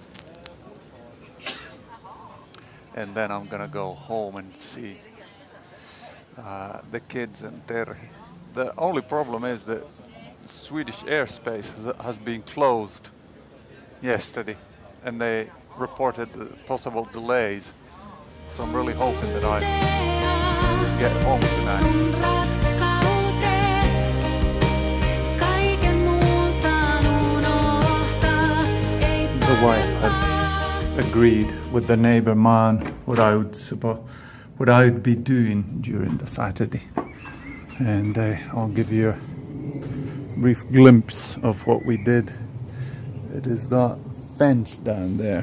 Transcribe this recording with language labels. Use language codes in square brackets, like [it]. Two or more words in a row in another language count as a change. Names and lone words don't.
[en] And then I'm gonna go home and see the kids and Terhi. The only problem is that Swedish airspace has been closed yesterday, and they reported the possible delays. So I'm really hoping that I get home tonight. [fi] Sun rakkautes kaiken muun saan unohtaa. Ei [en] The wife had agreed with the neighbor man what I would be doing during the Saturday, and I'll give you a brief glimpse of what we did. It is that fence down there.